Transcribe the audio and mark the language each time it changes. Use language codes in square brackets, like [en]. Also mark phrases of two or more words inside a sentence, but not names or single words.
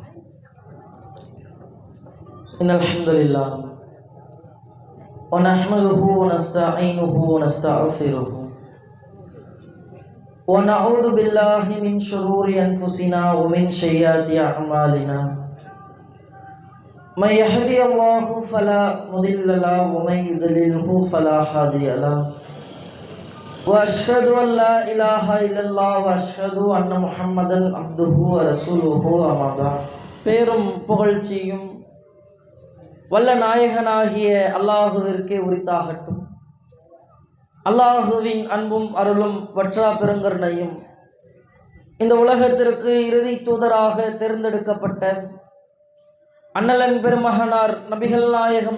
[ar] إن الحمد لله ونحمده ونستعينه ونستغفره ونعوذ بالله من شرور أنفسنا ومن سيئات أعمالنا. من يهده الله فلا مضل له ومن يضلله فلا هادي له. وأشهد أن لا إله إلا الله وأشهد أن محمدا عبده ورسوله أما بعد. [ta] பேரும் புகழ்ச்சியும் வல்ல நாயகனாகிய அல்லாஹுவிற்கே உரித்தாகட்டும். அல்லாஹுவின் அன்பும் அருளும் வற்றா பெருங்கருணையும் இந்த உலகத்திற்கு இறுதி தூதராக தேர்ந்தெடுக்கப்பட்ட அண்ணலன் பெருமகனார் நபிகள் நாயகம்